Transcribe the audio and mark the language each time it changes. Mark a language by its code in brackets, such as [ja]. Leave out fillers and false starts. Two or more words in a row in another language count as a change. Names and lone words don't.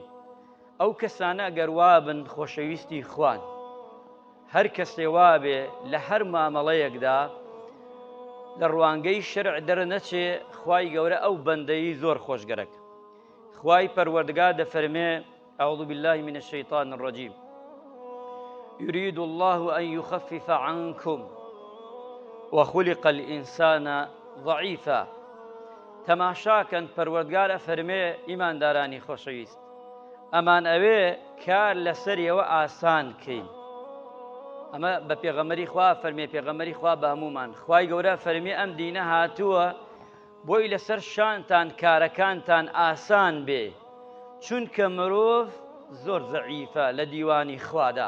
[ckb] ئەو کەسانە ئەگەر وابن خۆشەویستی خوان، هەر کەسێ وابێ لە هەر مامەڵەیەکدا لە ڕوانگەی شەرع دەرنەچێ، خوای گەورە ئەو بەندەی زۆر خۆشگەرەکە. خوای پەروەردگار دەفەرمێ [ar] أعوذ بالله من الشيطان الرجيم يريد الله أن يخفف عنكم وخلق الإنسان ضعيفا. [ckb] تەماشاکەن پەروەردگار ئەفەرمێ ئیماندارانی خۆشەویست، ئەمان ئەوێ کار لەسەریەوە ئاسان کەین. ئەمە بە پێغەمبەری خوا فەرمێ، پێغەمبەری خوا بە هەمومان. خوای گەورە فەرمێ ئەم دینە هاتووە بۆی لەسەر شانتان کارەکانتان ئاسان بێ، چونکە مرۆڤ زۆر زەعیفە لە دیوانی خوادا.